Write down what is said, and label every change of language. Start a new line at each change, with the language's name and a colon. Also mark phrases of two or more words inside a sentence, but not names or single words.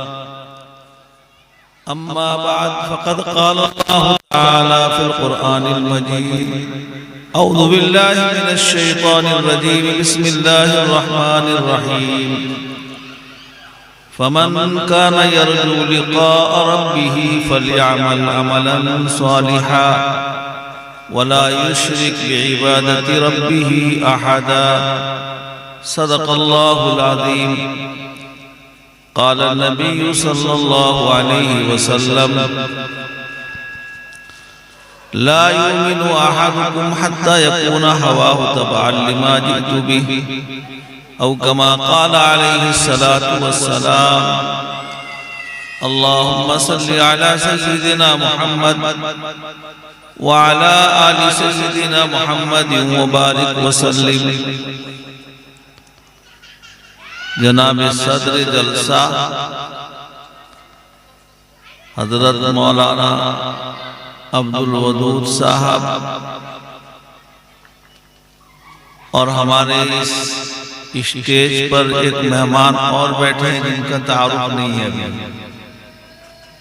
Arabic: أما بعد فقد قال الله تعالى في القرآن المجيد: أعوذ بالله من الشيطان الرجيم. بسم الله الرحمن الرحيم. فمن كان يرجو لقاء ربه فليعمل عملا صالحا ولا يشرك بعبادة ربه أحدا. صدق الله العظيم. قال النبي صلى الله عليه وسلم لا يؤمن أحدكم حتى يكون هواه تبعا لما جئت به أو كما قال عليه الصلاة والسلام. اللهم صل على سيدنا محمد وعلى آل سيدنا محمد وبارك وسلم.
Urdu: جناب صدر جلسہ حضرت مولانا عبد الودود صاحب اور ہمارے اس اسٹیج پر ایک مہمان اور بیٹھے ہیں جن کا تعارف نہیں ہے ابھی.